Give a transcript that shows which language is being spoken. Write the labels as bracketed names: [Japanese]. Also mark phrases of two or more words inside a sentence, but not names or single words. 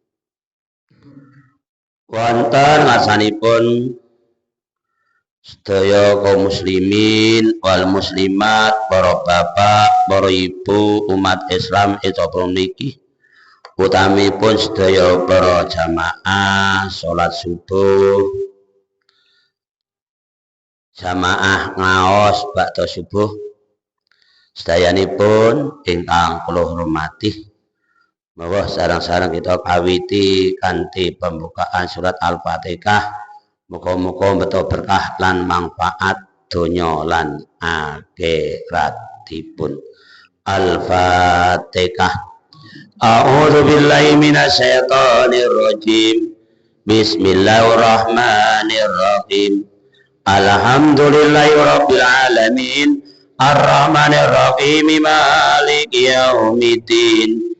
[Javanese] Wonten ngasanipun sedaya kaum [Arabic] مسلمين والمسلمات, [Javanese] para bapak, para ibu, umat Islam etawa niki, utamipun sedaya para jamaah salat subuh, jamaah ngaos ba'da subuh sedayanipun ingkang kula hormati. Monggo sareng-sareng kita kawiti kanthi pembukaan surat Al-Fatihah. Muga-muga beto berkah lan manfaat donya lan akhiratipun. Al-Fatihah. [Arabic] أعوذ بالله من الشيطان الرجيم. بسم الله الرحمن الرحيم. الحمد لله رب العالمين. الرحمن الرحيم. مالك يوم الدين.